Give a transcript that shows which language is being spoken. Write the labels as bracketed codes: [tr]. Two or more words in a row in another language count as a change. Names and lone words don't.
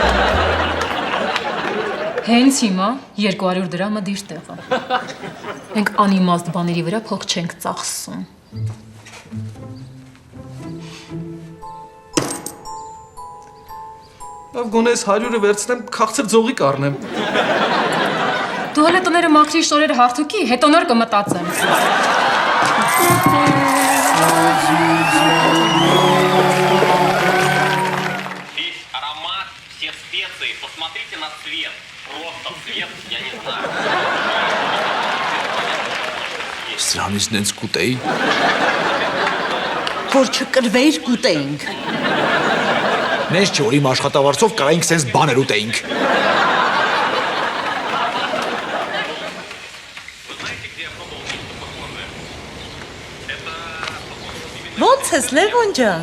[hy] Հենց հիմա 200 դրամը դիր տեղը։ Մենք անիմաստ բաների վրա փող չենք ծախսում։ Լավ, գոնե ես 100-ը վերցնեմ, քաղցր ձողի կառնեմ։ Դու հələ տները մաքրի շորերը հարթուկի, հետո նոր կմտածեմ։ [ru] Весь аромат, все специи. Посмотрите на цвет. Просто цвет, я не знаю. [hy] Սրանից նենց կուտեի։ Որ չկրվեիր կուտեինք։ Նենց չէ, որ իմ աշխատավարձով կարայինք սենց բաներ ուտեինք։ Ոնց ես, Լևոն ջան։